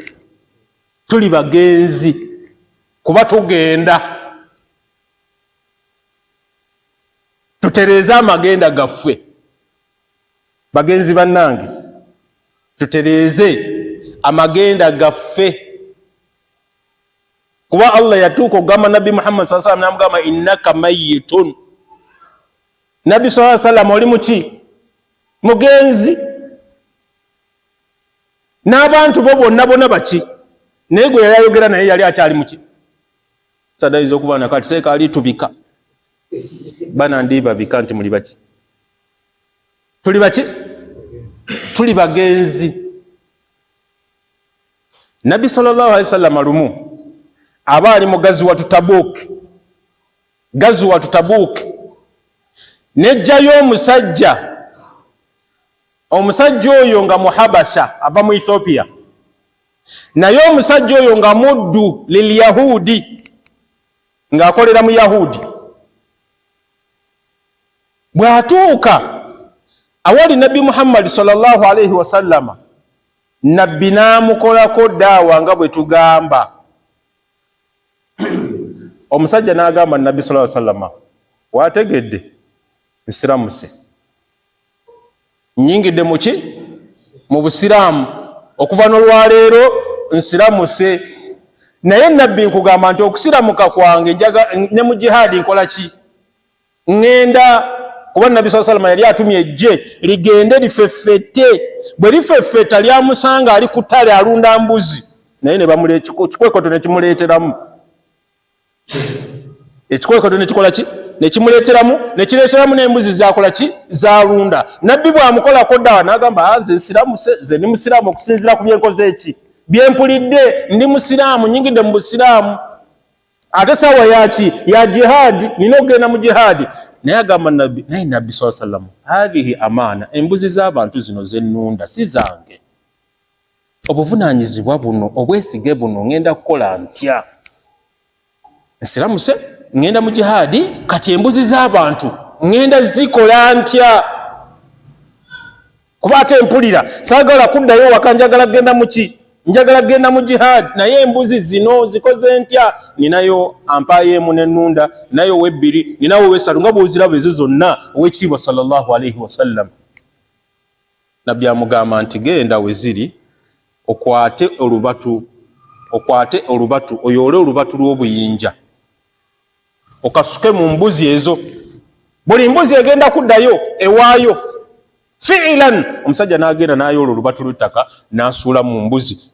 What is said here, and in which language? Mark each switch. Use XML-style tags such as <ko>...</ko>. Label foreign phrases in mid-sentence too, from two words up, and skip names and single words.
<lg>Tuli bagenzi kuba tugenda. Tutereeze amagenda gaffe bagenzi bannange, tutereeze amagenda gaffe. Kuba Allah yatuuka okugamba Nabbi Muhammad</lg> <ar>صلى الله عليه وسلم</ar> <lg>n'amugamba</lg> <ar>إنك ميت.</ar> <lg>Nabbi</lg> <ar>صلى الله عليه وسلم</ar> <lg>oli muki? Mugenzi. N'abantu bo bonna baki? Naye gwe yayogera naye yali akyali muki? Sadaiza okuba nakati seeka ali tubika. Bana ndi babika nti muli baki? Tuli baki? Tuli bagenzi. Nabbi</lg> <ar>صلى الله عليه وسلم</ar> <lg>alumu abaali mu Gazuwatu Tabuk nejjayo omusajja oyo nga Muhabasha ava mu Ethiopia, naye omusajja oyo nga muddu lil Yahudi ng'akolera mu Yahudi. Bw'atuuka awali Nabbi Muhammad</lg> <ar>صلى الله عليه وسلم,</ar> <lg>Nabbi n'amukolako daawa nga bwe tugamba. Omusajja n'agamba Nabbi</lg> <ar>صلى الله عليه وسلم,</ar> <lg>wategedde nsiramuse, nnyingidde muki? Mu busiraamu, okuva n'olwaleero nsiramuse. Naye Nabbi nkugamba nti okusiramuka kwange ne mu jihaadi nkola ki? Ngenda. Kuba Nabbi</lg> <ar>صلى الله عليه وسلم</ar> <lg>yali atumye ejje ligende lifeffette. Bwe lifeffetta lyamusanga ali ku ttale alunda mbuzi, naye ne kikwekoto ne kimuleeteramu. Ekikwekoto ne kikola ki? Ne kimuleeteramu, ne kireeteramu n'embuzi zakola ki? Zalunda. Nabbi bw'amukolako ddawa n'agamba nze nsiramuse, nze ndi musiraamu okusinziira ku byenkoze eki byempulidde, ndi musiraamu, nyingidde mu busiraamu. Ate saawa yaki? Ya jihaadi, nina okugenda mu jihaadi. Naye agamba Nabbi, naye Nabbi</lg> <ar>صلى الله عليه وسلم، هذه أمانة,</ar> <lg>embuzi z'abantu zino zennunda si zange. Obuvunaanyizibwa buno, obwesige buno ngenda kukola ntya? Nsiramuse, ngenda mu jihaadi, kati embuzi z'abantu ngenda zikola ntya? Kuba ate mpulira saagala kuddayo waka, njagala genda muki? Njagala genda mu jihaadi, naye embuzi zino zikoze ntya? Ninayo ampayeemu n'ennunda, ninayo webbiri, ninawo wesatu, nga bw'oziraba ezo zonna ow'ekitiibwa</lg> <ar>صلى الله عليه وسلم.</ar> <lg>Nabbi amugamba nti genda we ziri, okwate olubatu, oyoole olubatu lw'obuyinja, okasuke mu mbuzi ezo. Buli mbuzi egenda kuddayo ewaayo. Fiilan omusajja n'agenda n'ayoola olubatu lw'ettaka n'asuula mu mbuzi.</lg>